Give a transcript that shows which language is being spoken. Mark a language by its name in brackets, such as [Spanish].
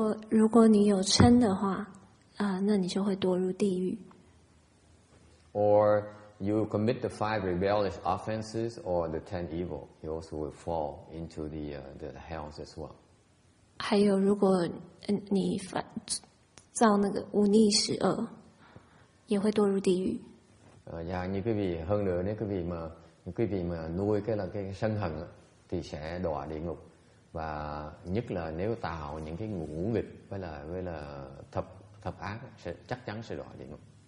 [Chinese] 如果你有嗔的话，那你就会堕入地狱。 [English] Or you commit the 5 rebellious offenses or the 10 evil, you also will fall into the hells as well. [Chinese] 还有，如果你造那个忤逆十恶，也会堕入地狱。 [Vietnamese] Và như quý vị hơn nữa, nếu quý vị mà nuôi cái sân hận thì sẽ đọa địa ngục. Và nhất là nếu tạo những cái ngũ nghịch với là thập ác chắc chắn sẽ đọa địa ngục.